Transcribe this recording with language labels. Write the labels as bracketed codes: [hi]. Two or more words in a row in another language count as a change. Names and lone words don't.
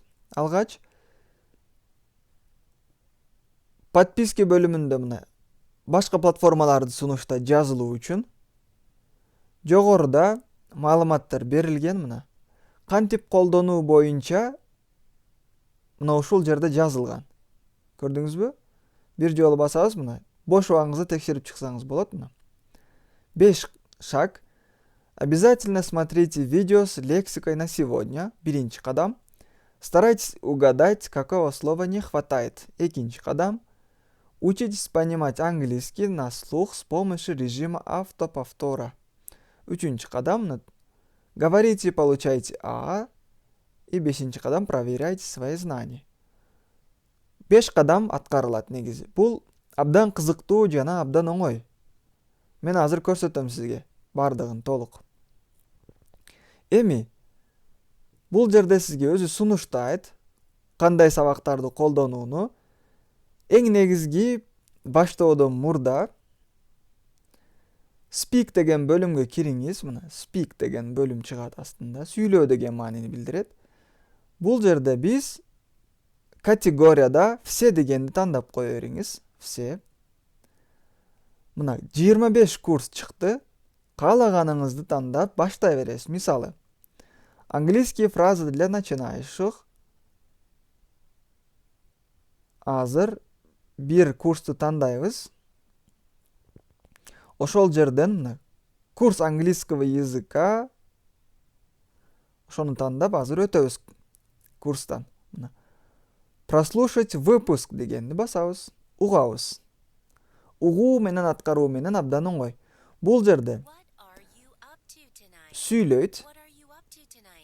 [ky] Алгач подписка бөлүмүндө мына башка платформаларды сунуштайт жазылуу үчүн. Жогоруда маалыматтар берилген. Мына кантип колдонуу боюнча мына ушул жерде жазылган. Көрдүңүзбү? Бир жолу басабыз, мына бош убагыңызды текшерип чыксаңыз болот. Мына 5 шаг. [ru] Обязательно смотрите видео с лексикой на сегодня. [ky] Биринчи кадам. [ru] Старайтесь угадать, какого слова не хватает. [ky] Экинчи кадам. [ru] Учитесь понимать английский на слух с помощью режима автоповтора. [ky] Үчүнчү кадам. [ru] Говорите и получайте А. [ky] И бешинчи кадам. [ru] Проверяйте свои знания. [ky] 5 кадам аткарылат негизи. Бул абдан кызыктуу жана абдан оңой. Мен азыр көрсөтөм сизге бардыгын толук. Эми бул жерде сизге өзү сунуштайт кандай сабактарды колдонууну. Эң негизги баштоодон мурда speak деген бөлүмгө кириңиз. Мына speak деген бөлүм чыгат астында. Сүйлөө деген маанини билдирет. Бул жерде биз категорияда все дегенди тандап кое бериңиз. Все. Мына 25 курс чыкты. Каалаганыңызды тандап баштай бересиз. Мисалы, [ru] английские фразы для начинающих. [ky] Азыр бир курсту тандайбыз. Ошол жерден [ru] курс английского языка. [ky] Ошону тандап азыр өтөбүз курстан. [ru] Прослушать выпуск [ky] дегенди басабыз. Угабыз. Угуу менен аткаруу менен абдан оңой. Бул жерде сүйлөйт.